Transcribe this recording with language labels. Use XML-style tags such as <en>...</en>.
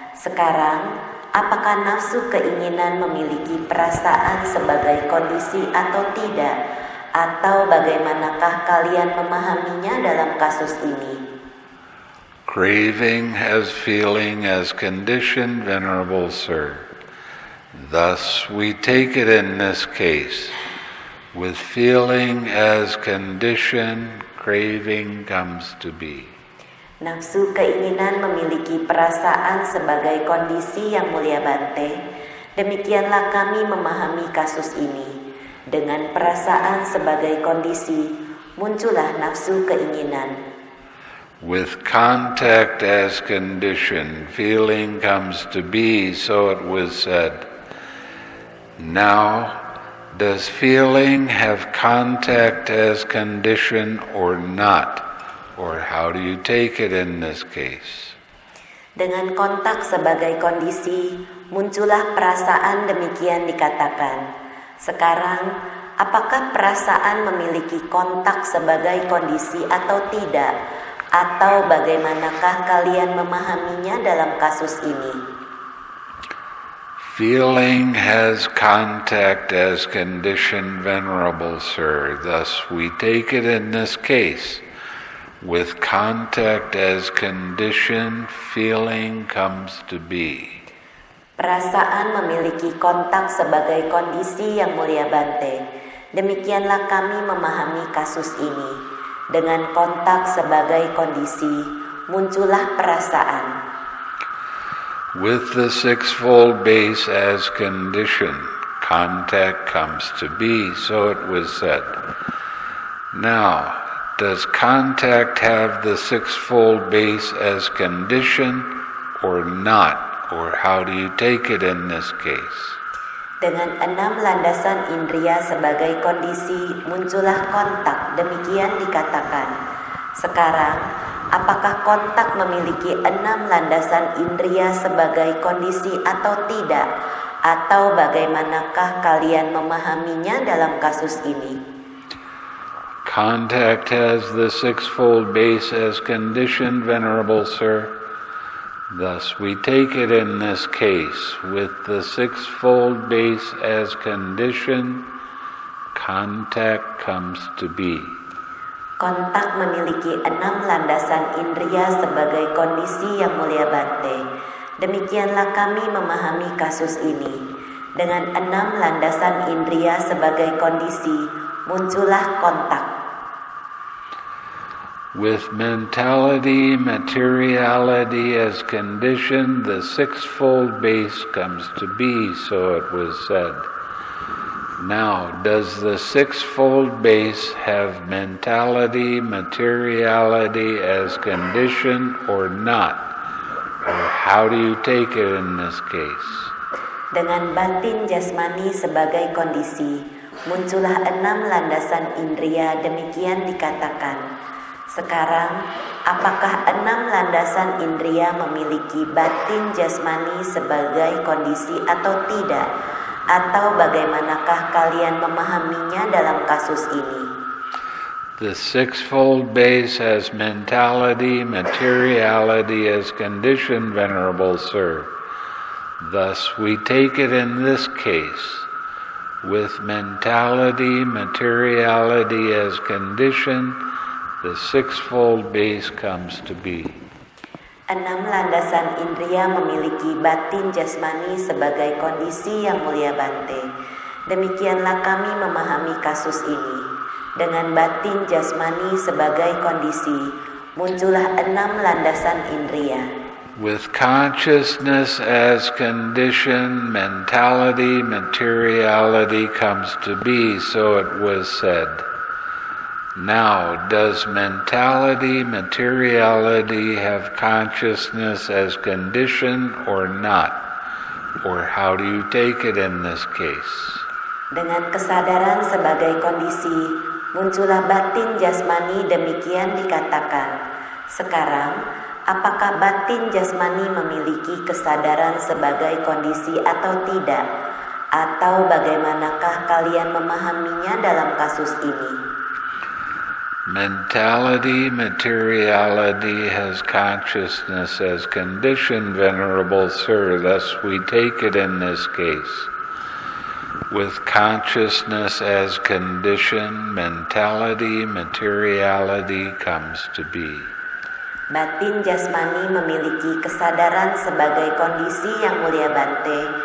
<id>Sekarang, apakah nafsu keinginan memiliki perasaan sebagai kondisi atau tidak? Atau bagaimanakah kalian memahaminya dalam kasus ini?</id> <en>Craving has feeling as condition, Venerable Sir. Thus we take it in this case. With feeling as condition, craving comes to be.</en> <id>Nafsu keinginan memiliki perasaan sebagai kondisi yang mulia Bhante. Demikianlah kami memahami kasus ini. Dengan perasaan sebagai kondisi, muncullah nafsu keinginan.</id> <en>With contact as condition, feeling comes to be, so it was said. Now, does feeling have contact as condition or not? Or how do you take it in this case?</en> <id>Dengan kontak sebagai kondisi, muncullah perasaan, demikian dikatakan. Sekarang, apakah perasaan memiliki kontak sebagai kondisi atau tidak? Atau bagaimanakah kalian memahaminya dalam kasus ini?</id> <en>Feeling has contact as condition, Venerable Sir. Thus we take it in this case. With contact as condition, feeling comes to be.</en> <id>Perasaan memiliki kontak sebagai kondisi yang mulia Bhante. Demikianlah kami memahami kasus ini. Dengan kontak sebagai kondisi, muncullah perasaan.</id> <en>With the sixfold base as condition, contact comes to be, so it was said. Now, does contact have the sixfold base as condition or not? Or how do you take it in this case?</en> <id>Dengan 6 landasan indria sebagai kondisi, muncullah kontak, demikian dikatakan. Sekarang, apakah kontak memiliki 6 landasan indria sebagai kondisi atau tidak? Atau bagaimanakah kalian memahaminya dalam kasus ini?</id> <en>Contact has the sixfold base as condition, Venerable Sir. Thus we take it in this case, with the sixfold base as condition, contact comes to be.</en> <id>Kontak memiliki 6 landasan indria sebagai kondisi yang mulia Bhante. Demikianlah kami memahami kasus ini. Dengan 6 landasan indria sebagai kondisi, muncullah kontak.</id> <en>With mentality, materiality as condition, the sixfold base comes to be, so it was said. Now, does the sixfold base have mentality, materiality as condition or not? Or how do you take it in this case?</en> <id>Dengan batin jasmani sebagai kondisi, muncullah 6 landasan indria, demikian dikatakan. Sekarang, apakah 6 landasan indria memiliki batin jasmani sebagai kondisi atau tidak? Atau bagaimanakah kalian memahaminya dalam kasus ini?</id> <en>The sixfold base has mentality, materiality as condition, Venerable Sir. Thus we take it in this case. With mentality, materiality as condition, the sixfold base comes to be.</en> <id>6 landasan indria memiliki batin jasmani sebagai kondisi yang mulia Bhante. Demikianlah kami memahami kasus ini. Dengan batin jasmani sebagai kondisi, muncullah 6 landasan indria.</id> <en>With consciousness as condition, mentality, materiality comes to be, so it was said. Now, does mentality, materiality have consciousness as condition or not? Or how do you take it in this case?</en> <id>Dengan kesadaran sebagai kondisi, muncullah batin jasmani, demikian dikatakan. Sekarang, apakah batin jasmani memiliki kesadaran sebagai kondisi atau tidak? Atau bagaimanakah kalian memahaminya dalam kasus ini?</id> <en>Mentality, materiality has consciousness as condition, Venerable Sir. Thus we take it in this case. With consciousness as condition, mentality, materiality comes to be.</en> <id>Batin jasmani memiliki kesadaran sebagai kondisi yang mulia Bhante.</id>